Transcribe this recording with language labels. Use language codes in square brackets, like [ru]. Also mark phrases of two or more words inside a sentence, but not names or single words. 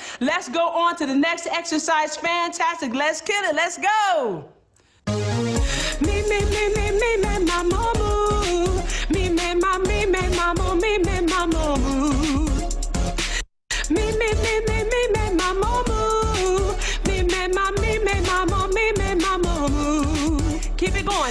[en] Let's go on to the next exercise. Fantastic. Let's kill it. Let's go. Me, my mama. Me, my mama. Me, my mama. Me, my mama. Me, my mama. Me, my mama. Me, my mama. Me, my mama. Keep it going.